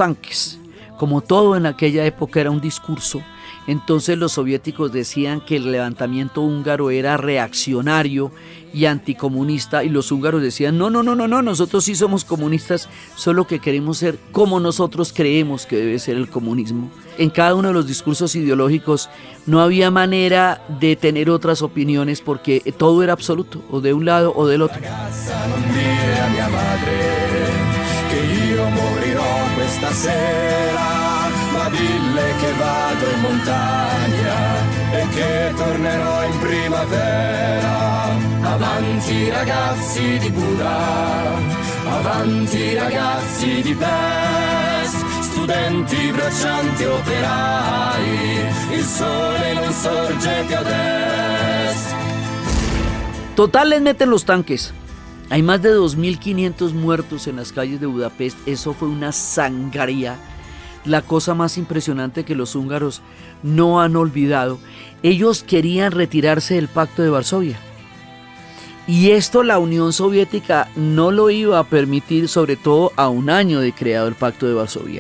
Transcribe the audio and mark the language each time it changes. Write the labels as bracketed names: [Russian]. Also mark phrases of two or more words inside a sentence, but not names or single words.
[Spanish] Como todo en aquella época era un discurso, Entonces los soviéticos decían que el levantamiento húngaro era reaccionario y anticomunista, y los húngaros decían, no, nosotros sí somos comunistas, solo que queremos ser como nosotros creemos que debe ser el comunismo. En cada uno de los discursos ideológicos no había manera de tener otras opiniones porque todo era absoluto, o de un lado o del otro. [Italian] Questa sera, ma dille che vado in montagna e che tornerò in primavera. Avanti ragazzi di Buda, avanti ragazzi di Pest, studenti, braccianti, operai, il sole non sorge più ad est. [Spanish] Total, les meten los tanques. Hay más de 2.500 muertos en las calles de Budapest. Eso fue una sangaría, la cosa más impresionante que los húngaros no han olvidado. Ellos querían retirarse del Pacto de Varsovia, y esto la Unión Soviética no lo iba a permitir, sobre todo a un año de creado el Pacto de Varsovia.